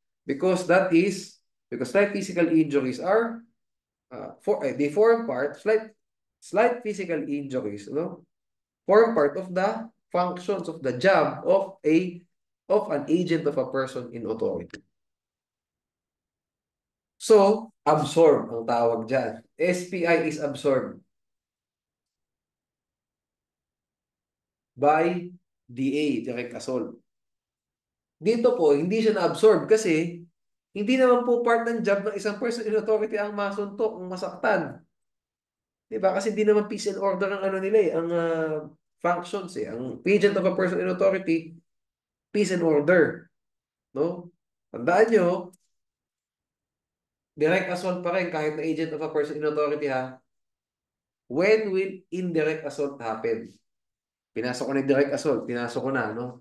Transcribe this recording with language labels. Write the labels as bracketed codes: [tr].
[en] Because slight physical injuries are, they form part, slight physical injuries, no? Form part of the functions of the job of an agent of a person in authority. [tl] So, absorb ang tawag dyan. [en] SPI is absorbed by DA, direct assault. [tl] Dito po, hindi siya na-absorb kasi hindi naman po part ng job ng isang person in authority ang masuntok, ang masaktan. Diba? Kasi hindi naman peace and order ang ano nila eh, ang functions eh. Ang agent of a person in authority, peace and order. No? Tandaan nyo, direct assault pa rin kahit na agent of a person in authority ha. [en] When will indirect assault happen? [tl] Pinasok ko na yung direct assault. Pinasok ko na, no?